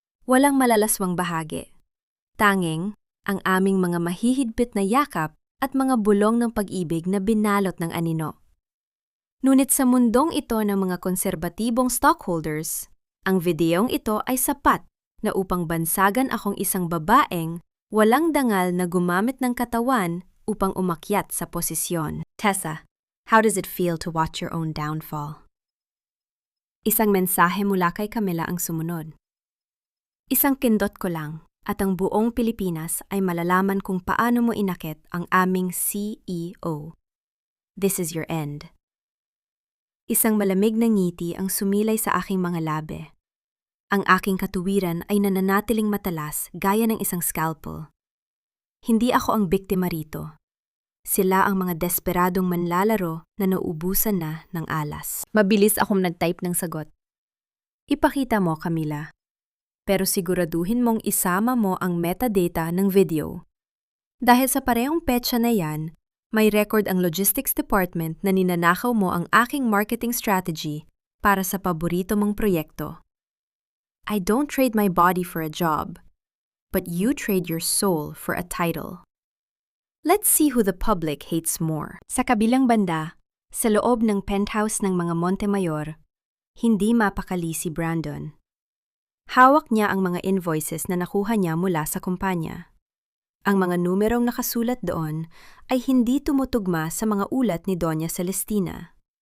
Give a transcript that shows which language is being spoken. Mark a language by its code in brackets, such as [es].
[tl] Walang malalaswang bahagi. Tanging ang aming mga mahihigpit na yakap at mga bulong ng pag-ibig na binalot ng anino. Ngunit sa mundong ito ng mga konserbatibong stockholders, ang videong ito ay sapat na upang bansagan akong isang babaeng walang dangal na gumamit ng katawan upang umakyat sa posisyon. [en] Tessa, how does it feel to watch your own downfall? [tl] Isang mensahe mula kay Camila ang sumunod. Isang pindot ko lang at ang buong Pilipinas ay malalaman kung paano mo inakit ang aming CEO. [en] This is your end. [tl] Isang malamig na ngiti ang sumilay sa aking mga labi. Ang aking katuwiran ay nananatiling matalas gaya ng isang scalpel. Hindi ako ang biktima rito. Sila ang mga desperadong manlalaro na nauubusan na ng alas. Mabilis akong nag-type ng sagot. Ipakita mo, Camila. Pero siguraduhin mong isama mo ang metadata ng video. Dahil sa parehong petsa na yan, may record ang Logistics Department na ninanakaw mo ang aking marketing strategy para sa paborito mong proyekto. [en] I don't trade my body for a job, but you trade your soul for a title. Let's see who the public hates more. [tl] Sa kabilang banda, sa loob ng penthouse ng mga Montemayor, hindi mapakali si Brandon. Hawak niya ang mga invoices na nakuha niya mula sa kumpanya. Ang mga numerong nakasulat doon ay hindi tumutugma sa mga ulat ni Doña Celestina.